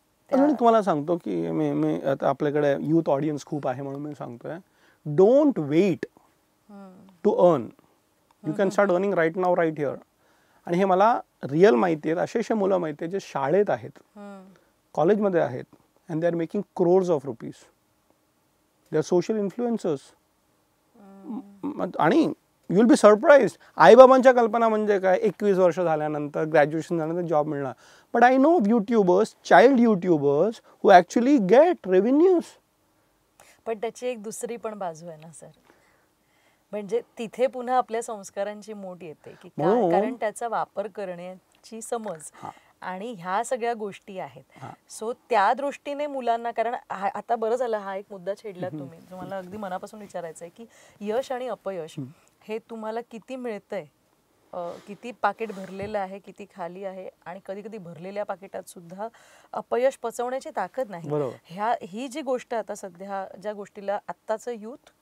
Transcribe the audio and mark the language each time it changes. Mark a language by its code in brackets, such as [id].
[mr] मी तुम्हाला सांगतो की मी आता आपल्याकडे युथ ऑडियन्स खूप आहे म्हणून मी सांगतोय, [en] Don't wait to earn. You can start earning right now, right here. [mr] आणि हे मला रिअल माहिती आहेत, असे मुलं माहिती आहेत जे शाळेत आहेत, कॉलेजमध्ये आहेत, [en] and they are making crores of rupees. They are social influencers. [mr] आणि [en] you will be surprised. [mr] आई-बाबांच्या कल्पना म्हणजे काय, 21 वर्ष झाल्यानंतर, ग्रॅज्युएशन झाल्यानंतर जॉब मिळणार. [en] But I know YouTubers, child YouTubers who actually get revenues. [mr] पण त्याची एक दुसरी पण बाजू आहे ना सर, म्हणजे तिथे पुन्हा आपल्या संस्कारांची मोठ येते की कारण त्याचा वापर करण्याची समज आणि ह्या सगळ्या गोष्टी आहेत. सो त्या दृष्टीने मुलांना, कारण आता बरं झालं हा एक मुद्दा छेडला तुम्ही, जो मला अगदी मनापासून विचारायचं आहे की यश आणि अपयश हे तुम्हाला किती मिळतंय, किती पाकिट भरलेलं आहे, किती खाली आहे, आणि कधी कधी भरलेल्या पाकिटात सुद्धा अपयश पचवण्याची ताकद नाही. ही जी गोष्ट आता सध्या, ज्या गोष्टीला आत्ताचं यूथ